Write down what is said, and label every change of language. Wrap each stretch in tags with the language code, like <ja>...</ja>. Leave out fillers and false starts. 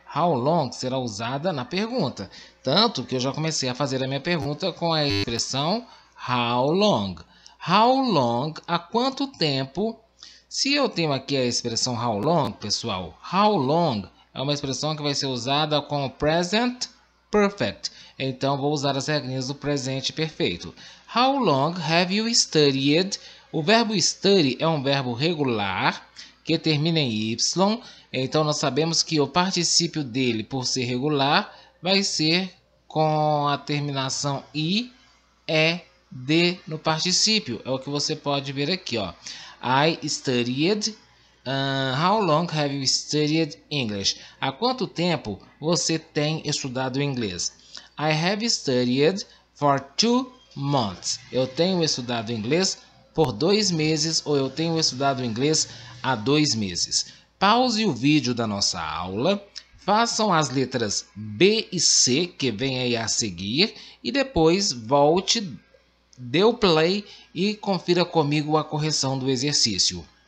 <pt>How long será usada na pergunta. Tanto que eu já comecei a fazer a minha pergunta com a expressão how long. How long, há quanto tempo? Se eu tenho aqui a expressão how long, pessoal, how long é uma expressão que vai ser usada com o present perfect. Então, vou usar as regrinhas do presente perfeito.</pt> <en>How long have you studied?</en> <pt>O verbo study é um verbo regular que termina em Y. Então, nós sabemos que o particípio dele, por ser regular, vai ser com a terminação I, E, D no particípio. É o que você pode ver aqui, ó.</pt> <en>I studied. How long have you studied English?</en> <pt>Há quanto tempo você tem estudado inglês?</pt> <en>I have studied for 2 months.</en> <pt>Eu tenho estudado inglês por 2 meses, ou eu tenho estudado inglês há 2 meses. Pause o vídeo da nossa aula, façam as letras B e C que vem aí a seguir e depois volte, dê o play e confira comigo a correção do exercício.</pt>